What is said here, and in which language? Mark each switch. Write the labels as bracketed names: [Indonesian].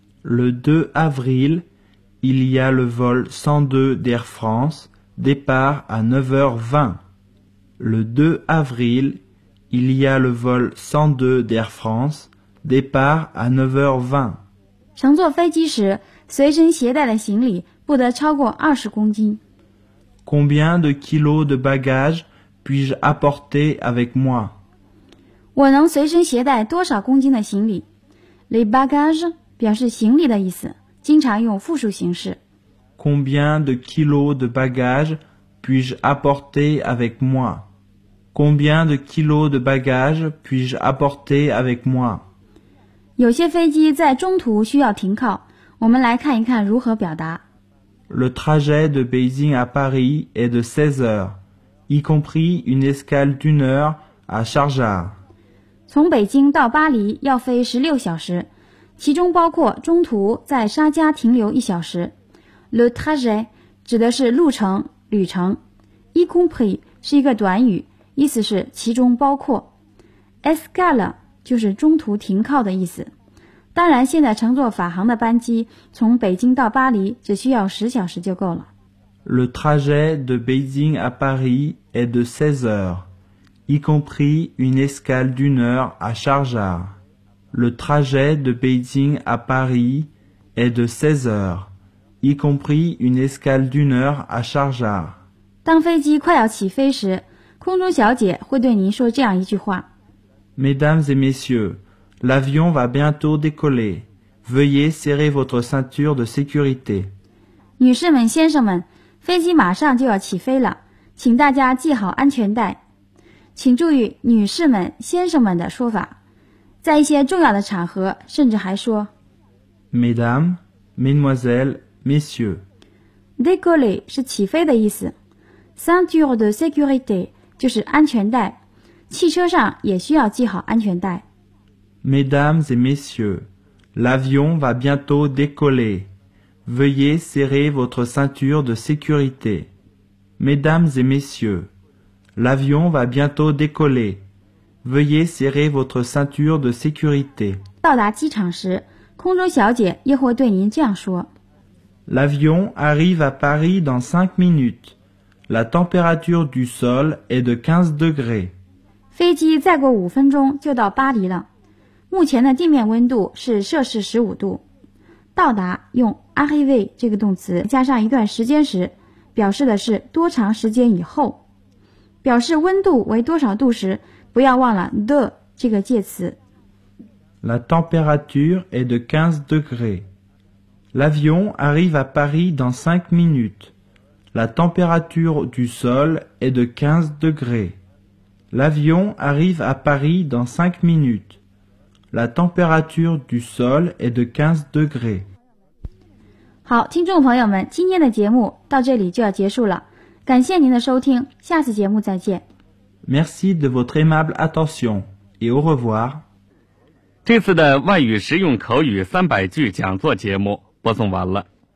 [French] Le 2 avril, il y a le vol 102 d'Air France, départ à 9h20. Le 2 avril,Il y a le vol 102 d'Air France, départ à 9h20. [Chinese] 乘坐飞机时随身携带的行李不得超过20公斤。 [French] Combien de kilos de bagages puis-je apporter avec moi? [Chinese] 我能随身携带多少公斤的行李？Les bagages 表示行李的意思，经常用复数形式。 [French] Combien de kilos de bagages puis-je apporter avec moi? Combien de kilos de bagages puis-je apporter avec moi? [Chinese] 有些飞机在中途需要停靠，我们来看一看如何表达。 [French] Le trajet de Beijing à Paris est de 16 heures, y compris une escale d'une heure à Sharjah. [Chinese] 从北京到巴黎要飞16小时，其中包括中途在沙加停留一小时。 Le trajet 指的是路程、旅程。Y compris 是一个短语，意思是其中包括。 Escala 就是中途停靠的意思。当然现在乘坐法航的班机从北京到巴黎只需要10小时就够了。 [French] Le trajet de Beijing à Paris est de 16 heures, y compris une escale d'une heure à Sharjah. Le trajet de Beijing à Paris est de 16 heures, y compris une escale d'une heure à Sharjah. [Chinese] 当飞机快要起飞时空中小姐会对您说这样一句话。 [French] Mesdames et messieurs, l'avion va bientôt décoller. Veuillez serrer votre ceinture de sécurité. [Chinese] 女士们、先生们，飞机马上就要起飞了，请大家系好安全带。请注意“女士们”“先生们”的说法，在一些重要的场合，甚至还说 [French] “Mesdames, Mesdemoiselles, Messieurs”。 [Chinese] Décoller 是起飞的意思 ，ceinture de sécurité 就是安全带。汽车上也需要系好安全带。 [French] Mesdames et messieurs, l'avion va bientôt décoller. Veuillez serrer votre ceinture de sécurité. Mesdames et messieurs, l'avion va bientôt décoller. Veuillez serrer votre ceinture de sécurité. [Chinese] 到达机场时，空中小姐又会对您这样说。 [French] L'avion arrive à Paris dans 5 minutes. La température du sol est de 15 degrés. [Chinese] 飞机再过五分钟就到巴黎了。目前的地面温度是摄氏15度。到达用 arriver 这个动词加上一段时间时，表示的是多长时间以后。表示温度为多少度时，不要忘了 de 这个介词。 [French] La température est de 15 degrés. L'avion arrive à Paris dans 5 minutes. La température du sol est de 15 degrés. L'avion arrive à Paris dans 5 minutes. La température du sol est de 15 degrés. [Chinese] 好，听众朋友们，今天的节目到这里就要结束了。感谢您的收听，下次节目再见。 [French] Merci de votre aimable attention et au revoir. [Chinese] 这次的外语实用口语300句讲座节目播送完了。